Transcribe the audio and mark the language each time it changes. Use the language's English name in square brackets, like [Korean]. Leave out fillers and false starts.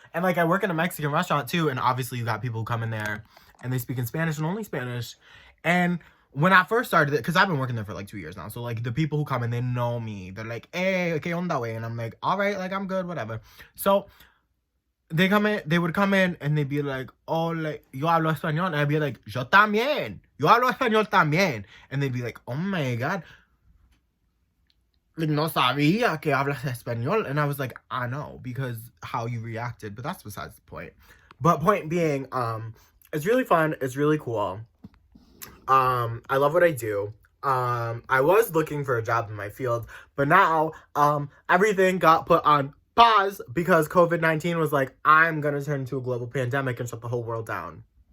[English] And like I work in a Mexican restaurant too, and obviously you got people who come in there and they speak in Spanish and only Spanish. And when I first started it, because I've been working there for like 2 years now, so like the people who come in, they know me. They're like, hey, [Spanish] ¿qué onda, wey? [English] And I'm like, all right, like I'm good, whatever. So they would come in and they'd be like, oh, like, [Spanish] yo hablo español. [English] And I'd be like, [Spanish] yo también. Yo hablo español también. [English] And they'd be like, oh my God. [Spanish] Like, no sabía que hablas español. [English] And I was like, I know, because how you reacted. But that's besides the point. But point being, it's really fun. It's really cool. I love what I do. I was looking for a job in my field, but now, everything got put on pause because COVID-19 was like, I'm gonna turn into a global pandemic and shut the whole world down.